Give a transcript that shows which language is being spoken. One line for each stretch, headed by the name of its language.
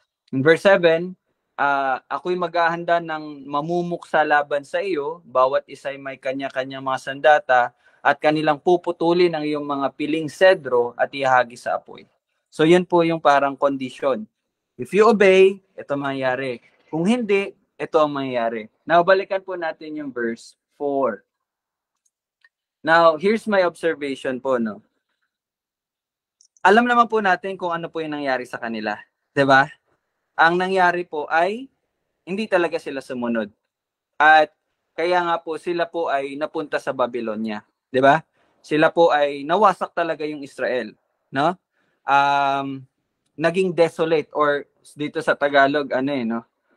English: In verse 7,
Filipino: ako'y maghahanda ng mamumuksa laban sa iyo, bawat isa ay may kanya-kanyang mga sandata, at kanilang puputulin ang iyong mga piling sedro at ihagi sa apoy. So yun po yung parang condition.
English: If you obey,
Filipino: ito mangyayari. Kung hindi, ito ang mangyayari. Now, balikan po natin yung verse 4.
English: Now, here's my observation po, no?
Filipino: Alam naman po natin kung ano po yung nangyari sa kanila. 'Di ba? Ang nangyari po ay hindi talaga sila sumunod. At kaya nga po sila po ay napunta sa Babylonia. 'Di ba? Sila po ay nawasak talaga yung Israel, no? Naging desolate or dito sa Tagalog no?